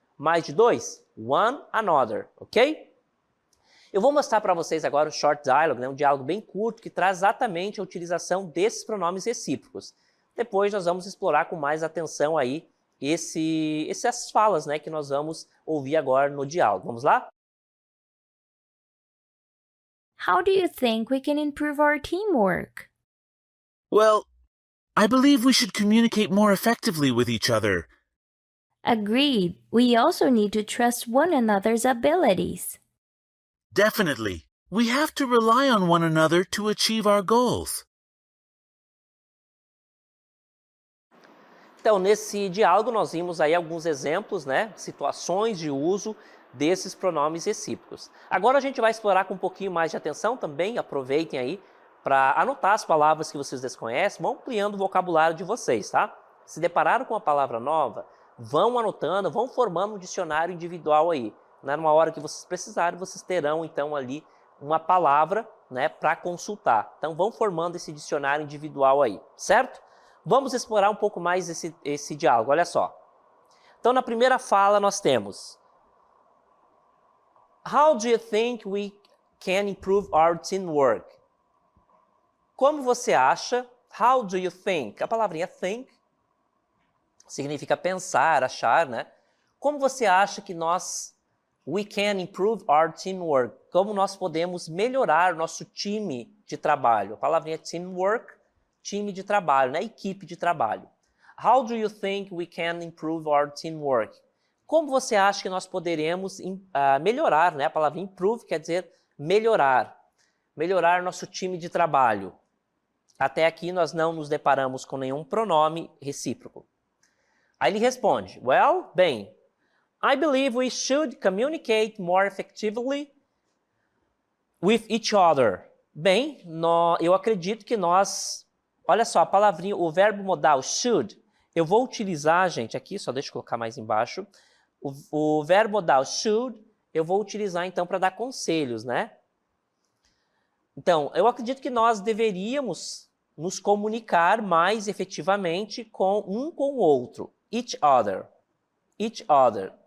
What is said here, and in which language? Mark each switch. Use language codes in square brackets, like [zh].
[pt] Mais de dois, one another, ok? Eu vou mostrar para vocês agora o short dialogue, né, um diálogo bem curto que traz exatamente a utilização desses pronomes recíprocos. Depois nós vamos explorar com mais atenção aí essas falas, né, que nós vamos ouvir agora no diálogo. Vamos lá? [en] How do you think we can improve our teamwork? Well, I believe we should communicate more effectively with each other. Agreed. We also need to trust one another's abilities. Definitely. We have to rely on one another to achieve our goals. [pt] Então, nesse diálogo nós vimos aí alguns exemplos, né, situações de uso desses pronomes recíprocos. Agora a gente vai explorar com um pouquinho mais de atenção também, aproveitem aí para anotar as palavras que vocês desconhecem, vão ampliando o vocabulário de vocês, tá? Se depararam com uma palavra nova, vão anotando, vão formando um dicionário individual aí. Né? Numa hora que vocês precisarem, vocês terão então ali uma palavra, né, para consultar. Então vão formando esse dicionário individual aí, certo? Vamos explorar um pouco mais esse diálogo, olha só. Então na primeira fala nós temos: [en] How do you think we can improve our teamwork? [pt] Como você acha? [en] How do you think? [pt] A palavrinha think significa pensar, achar, né? Como você acha que [en] we can improve our teamwork? [pt] Como nós podemos melhorar nosso time de trabalho? A palavrinha teamwork, time de trabalho, né? Equipe de trabalho. [en] How do you think we can improve our teamwork? [pt] Como você acha que nós poderemos melhorar, né? A palavra improve quer dizer melhorar. Melhorar nosso time de trabalho. Até aqui nós não nos deparamos com nenhum pronome recíproco. Aí ele responde, [en] well, bem, I believe we should communicate more effectively with each other. [pt] Bem, eu acredito que nós... Olha só, a palavrinha, o verbo modal should, eu vou utilizar, gente, aqui, só deixa eu colocar mais embaixo. O verbo modal should, eu vou utilizar, então, para dar conselhos, né? Então, eu acredito que nós deveríamos nos comunicar mais efetivamente com o outro. [en] Each other. Each other.